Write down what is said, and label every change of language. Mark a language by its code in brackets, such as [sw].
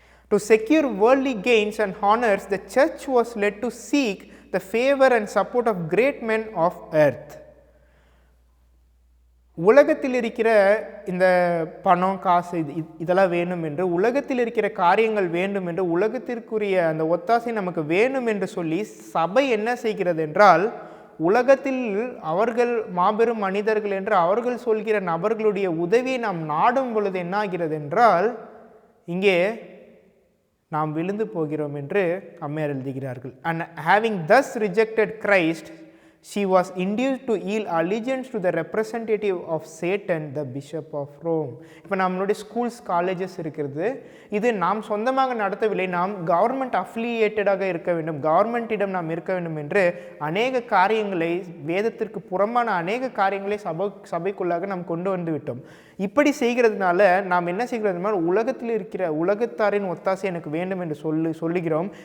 [en] To secure worldly gains and honors, the church was led to seek the favor and support of great men of earth. [ta] உலகத்தில் இருக்கிற இந்த பணம் காசு இதெல்லாம் வேணும் என்று, உலகத்தில் இருக்கிற காரியங்கள் வேண்டும் என்று, உலகத்திற்குரிய அந்த ஒத்தாசை நமக்கு வேணும் என்று சொல்லி சபை என்ன செய்கிறது என்றால், உலகத்தில் அவர்கள் மாபெரும் மனிதர்கள் என்று அவர்கள் சொல்கிற நபர்களுடைய உதவியை நாம் நாடும் பொழுது என்ன ஆகிறது என்றால் இங்கே நாம் விழுந்து போகிறோம் என்று அம்மையார் எழுதுகிறார்கள். [en] And having thus rejected Christ, she was induced to yield allegiance to the representative of Satan, the Bishop of Rome. [ta] இப்போ நம்மளுடைய ஸ்கூல்ஸ் காலேஜஸ் இருக்கிறது, இது நாம் சொந்தமாக நடத்தவில்லை, நாம் கவர்மெண்ட் அஃபிலியேட்டடாக இருக்க வேண்டும், கவர்மெண்ட்டிடம் நாம் இருக்க வேண்டும் என்று அநேக காரியங்களை, வேதத்திற்கு புறம்பான அநேக காரியங்களை சபைக்குள்ளாக நாம் கொண்டு வந்து விட்டோம். இப்படி செய்கிறதுனால நாம் என்ன செய்கிறதுனா உலகத்தில் இருக்கிற உலகத்தாரின் ஒத்தாசை எனக்கு வேண்டும் என்று சொல்லுகிறோம்.